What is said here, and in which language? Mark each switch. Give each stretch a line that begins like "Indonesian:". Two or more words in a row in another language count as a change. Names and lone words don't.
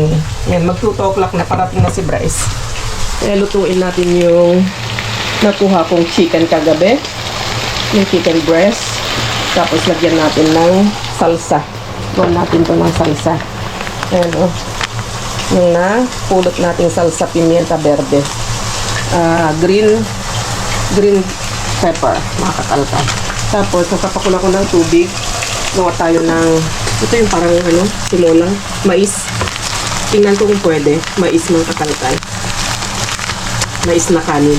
Filipino: Yan, mag 2 o'clock na, parating na si Bryce. Lutuin natin yung nakuha kong chicken kagabi. Yung
English: chicken breast.
Filipino: Tapos lagyan natin ng salsa. Gawin natin to ng salsa. Ayan o. Yung napulot natin
Spanish: salsa pimienta verde.
English: Green pepper,
Filipino: mga kakalkal. Tapos, nagpapakulo ko ng tubig. Gawa tayo ng, ito yung parang tinolang, mais. Tingnan ko kung pwede. Mais, mga kakalkal. Mais na kanin.